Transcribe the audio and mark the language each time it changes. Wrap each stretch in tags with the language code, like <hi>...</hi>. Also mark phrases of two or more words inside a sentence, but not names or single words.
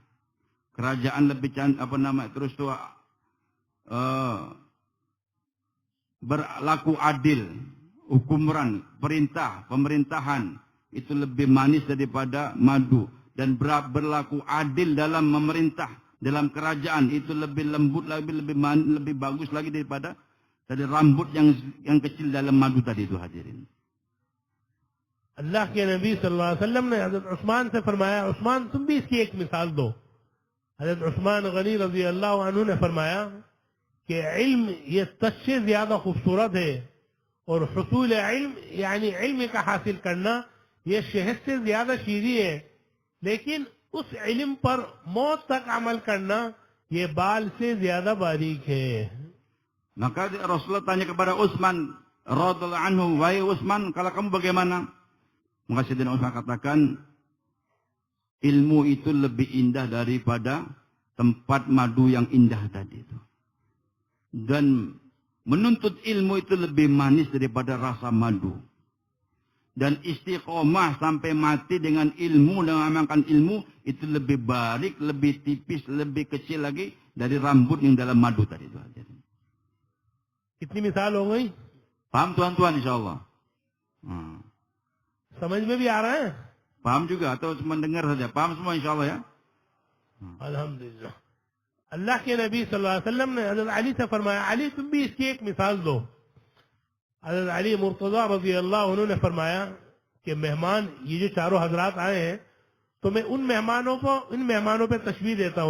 <ms>Kerajaan lebih cantik, terus tu berlaku adil, hukuman, pemerintahan itu lebih manis daripada madu, dan berlaku adil dalam memerintah, dalam kerajaan itu lebih lembut, lebih bagus lagi daripada dari rambut yang kecil dalam madu tadi itu, hadirin.</ms> <hi>अल्लाह के नबी</hi> <ar>صلى الله عليه وسلم</ar> <hi>ने हजरत उस्मान से फरमाया, उस्मान तुम भी इसकी एक मिसाल दो. हजरत उस्मान गनी</hi> <ar>رضي الله عنه</ar> <hi>ने फरमाया कि इल्म ये सच से ज्यादा खूबसूरत है और हुसूल इल्म यानी इल्म का हासिल करना ये शहद से ज्यादा शीरी है, लेकिन उस इल्म पर मौत तक अमल करना ये बाल से ज्यादा बारीक है.</hi> <ms>Maka Rasulullah tanya kepada Utsman</ms> <ar>رضي الله عنه,</ar> <ms>wahai Utsman, kalau kamu bagaimana? Maka Sayyidina Utsman katakan, ilmu itu lebih indah daripada tempat madu yang indah tadi itu. Dan menuntut ilmu itu lebih manis daripada rasa madu. Dan istiqomah sampai mati dengan ilmu dan mengamalkan ilmu itu lebih barik, lebih tipis, lebih kecil lagi dari rambut yang dalam madu tadi itu.</ms> <hi>कितनी मिसाल हो गई?</hi> <ms>Paham tuan-tuan insyaallah?</ms> <hi>समझ में भी आ रहा है?</hi> <ms>Paham juga atau cuma dengar saja? Paham semua insyaallah ya?</ms> <hi>अल्हम्दुलिल्लाह. अल्लाह के नबी</hi> <ar>صلى الله عليه وسلم</ar> <hi>ने हजरत अली से फरमाया, अली तुम भी इसकी एक मिसाल दो. हजरत अली मुर्तजा</hi> <ar>رضي الله</ar> <hi>उन्होंने फरमाया कि मेहमान ये जो चारों हजरात आए हैं, तो मैं इन मेहमानों पे तशबीह देता हूँ.</hi>